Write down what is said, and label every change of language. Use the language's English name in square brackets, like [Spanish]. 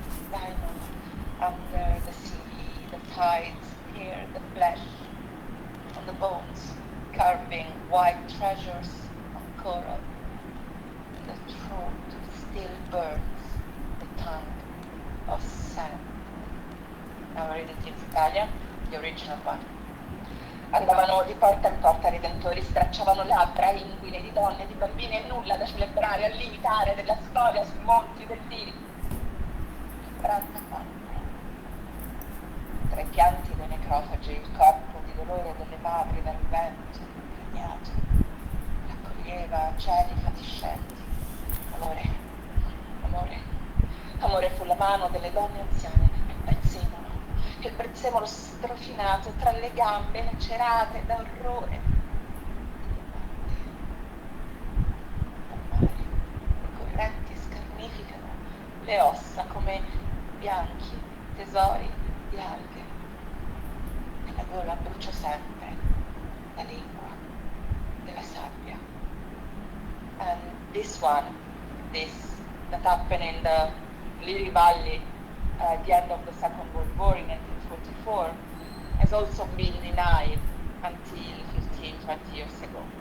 [English] Diamond under the sea, the tides near the flesh, on the bones, carving white treasures of coral. The throat of still burns, the tongue of sand. Now I read it in Italian, the original one. [Italian] Andavano di porta in porta redentori, stracciavano labbra inguine di donne, di bambini e nulla da celebrare, a limitare della storia sui monti del Liri. 44. Tra i pianti dei necrofagi, il corpo di dolore delle madri dal vento impegnato raccoglieva cieli fatiscenti. Amore, amore, amore fu la mano delle donne anziane che il prezzemolo strofinato tra le gambe lacerate da orrore. Le correnti scarnificano le ossa come bianchi tesori di alghe. E la gola brucia sempre la lingua della sabbia. [English] And this that happened in the Liri Valley at the end of the Second World War in 1944 has also been denied until 15, 20 years ago.